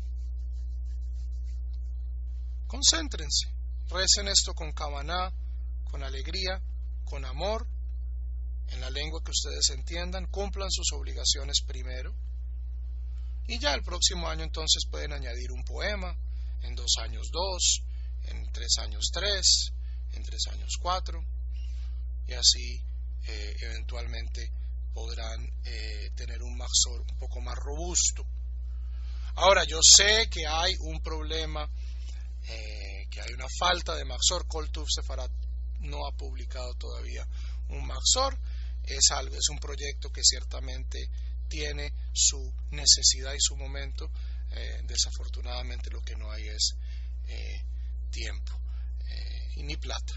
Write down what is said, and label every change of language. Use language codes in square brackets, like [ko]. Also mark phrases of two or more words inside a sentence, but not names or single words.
[es] Concéntrense, recen esto con kavaná, con alegría, con amor, en la lengua que ustedes entiendan, cumplan sus obligaciones primero, y ya el próximo año entonces pueden añadir un poema, en 2 años 2, en 3 años 3, en 3 años 4, y así eventualmente podrán tener un mahzor un poco más robusto. Ahora, yo sé que hay un problema, que hay una falta de mahzor. Kol Tuv Sefarat no ha publicado todavía un mahzor. Es un proyecto que ciertamente tiene su necesidad y su momento. Desafortunadamente lo que no hay es tiempo y ni plata.